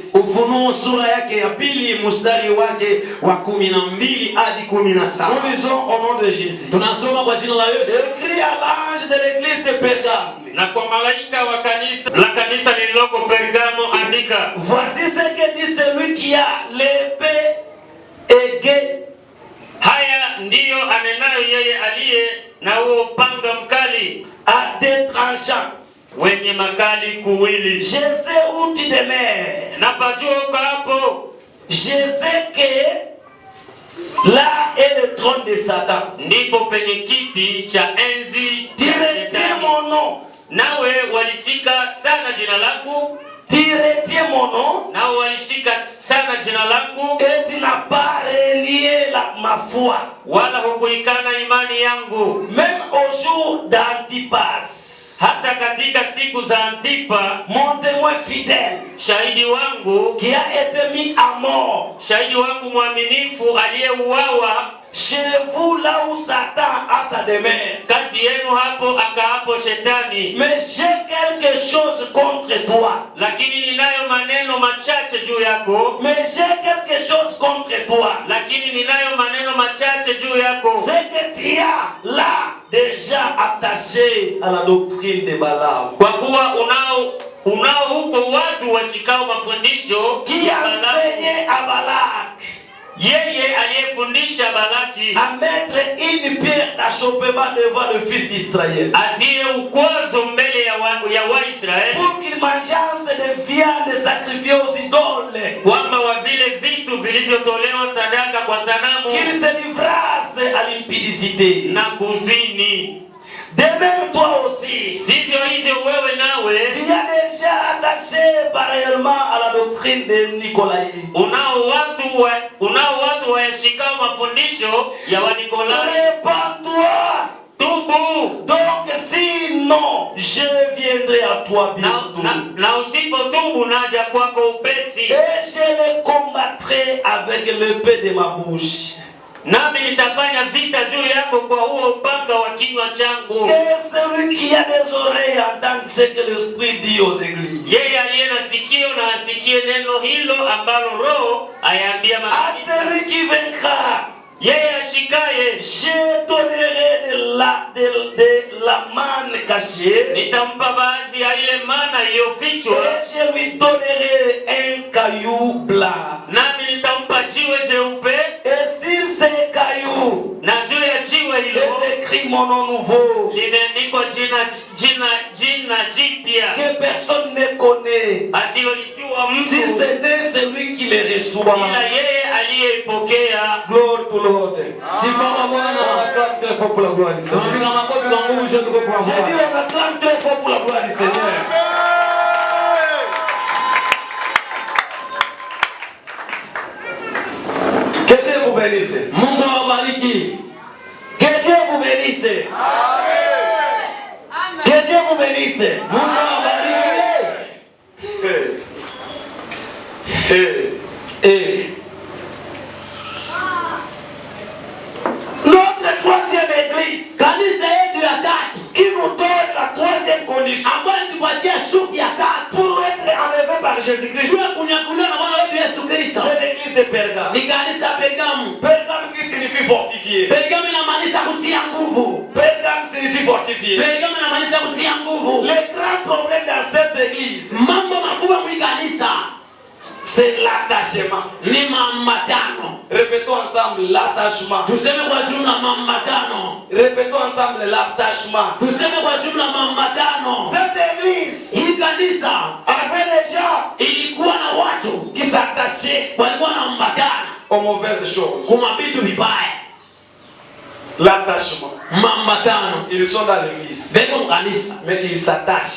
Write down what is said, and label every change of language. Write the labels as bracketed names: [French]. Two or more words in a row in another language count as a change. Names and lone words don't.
[French] Nous lisons au nom de Jésus. Écrit à l'ange de l'église de Pergame. Voici ce que dit celui qui a l'épée aiguë. [Swahili] anenayo yeye aliye na huo upanga mkali, [French] à deux tranchants, [Swahili] wenye makali kuwili. [French] je sais où tu demeures. [Swahili] Napajua uko hapo. [French] Je sais que là est le trône de Satan. [Swahili] Ndipo penye kiti cha enzi [French] Tu [Swahili] cha [French] retiens [Swahili] Shetani. [French] mon nom. [Swahili] Nawe walishika sana jina langu. [French] Tu retiens mon nom. [Swahili] Nawe walishika sana jina langu. [French] Et tu n'as pas renié ma foi. [Swahili] Wala hukuikana imani yangu. [French] Même au jour d'Antipas, [Swahili] Hata katika siku za Antipa, [French] mon témoin fidèle, [Swahili] shahidi wangu, [French] qui a été mis à mort, [Swahili] shahidi wangu mwaminifu aliyeuawa [French] chez vous là où Satan a sa demeure. [Swahili] kati yenu, hapo akaapo Shetani. [French] Mais j'ai quelque chose contre toi. [Swahili] Lakini ninayo maneno machache juu yako. [French] Mais j'ai quelque chose contre toi. [Swahili] Lakini ninayo maneno machache juu yako. [French] C'est que tu as là déjà attaché à la doctrine de Balaam, [Swahili] Kwa kuwa unao huko watu washikao mafundisho [French] qui [Swahili] ya Balaki. [French] enseignait à Balak [Swahili] Yeye aliyefundisha Balaki [French] à mettre une pierre d'achoppement devant le fils d'Israël, [Swahili] atie ukwazo mbele ya Waisraeli, [French] pour qu'il mangeasse des viandes sacrifiées aux idoles, [Swahili] kwamba wa vile vitu vilivyotolewa sadaka kwa sanamu [French] qu'il se livrasse à l'impudicité. [Swahili] na kuzini. [French] De même toi aussi, [Swahili] Vivyo hivyo wewe nawe [French] tu as déjà attaché pareillement à la doctrine de Nicolas. [Swahili] unao watu wayashikao mafundisho ya Wanikolai. [French] Répands-toi. [Swahili] Tubu. [French] Donc sinon, je viendrai à toi bientôt. [Swahili] Na usipotubu naja kwako upesi. [French] Et je les combattrai avec l'épée de ma bouche. [Swahili] Nami nitafanya vita juu yako kwa huo upanga wa kinywa changu. [French] Que celui qui a des oreilles entende ce que l'Esprit dit aux églises. [Swahili] Yeye aliye na sikio na asikie neno hilo ambalo Roho ayaambia [French] À [Swahili] makanisa. [French] celui qui vaincra, [Swahili] Yeye ashikaye [French] je donnerai de la manne cachée. [Swahili] nitampa baadhi ya ile mana iliyofichwa, [French] Et je lui donnerai un caillou blanc. [Swahili] nami nitampa jiwe jeupe, [French] Et sur ces cailloux, [Swahili] na juu ya jiwe hilo [French] est écrit mon nom nouveau, [Swahili] limeandikwa jina jipya [French] que personne ne connaît, [Swahili] asilolijua [French] si [Swahili] mtu [French] ce n'est celui qui les reçoit. [Swahili] ila yeye aliyeipokea. [English] Gloire to Lord. [Swahili] Simama Bwana, [French] on acclame très fort pour la gloire du Seigneur. J'ai dit on acclame très fort pour la gloire du Seigneur. Que Dieu vous bénisse. [Swahili] Mungu awabariki. [French] Que Dieu vous bénisse. Que Dieu vous bénisse. [Swahili] Mungu awabariki. [French] Notre troisième église [Swahili] Kanisa yetu ya tatu [French] qui nous donne la troisième condition [Swahili] ambayo tupatia shughuli ya tatu [French] pour être enlevé par Jésus-Christ, [Swahili] tuwe kunyakuliwa na Bwana wetu Yesu Kristo [French] c'est l'église de Pergame. [Swahili] ni kanisa Pergamu. [French] Pergame qui signifie fortifié. [Swahili] Pergamu inamaanisha kutia nguvu. [French] Pergame signifie fortifié. [Swahili] Pergamu inamaanisha kutia nguvu. [French] Le grand problème dans cette église, [Swahili] Mambo makubwa mwi kanisa [French] c'est l'attachement. [Swahili] ni mambatano. [French] Répétons ensemble l'attachement. [Swahili] Tuseme kwa jumla mambatano. [French] Répétons ensemble l'attachement. [Swahili] Tuseme kwa jumla mambatano. [French] Cette église [Swahili] Hii kanisa [French] avait des gens [Swahili] ilikuwa na watu [French] qui s'attachaient [Swahili] walikuwa na mambatano [French] aux mauvaises choses. [Swahili] kuma vitu vibaya. [French] L'attachement. [Swahili] Mambatano [French] Ils sont dans l'église, [Swahili] beko kanisa [French] mais ils s'attachent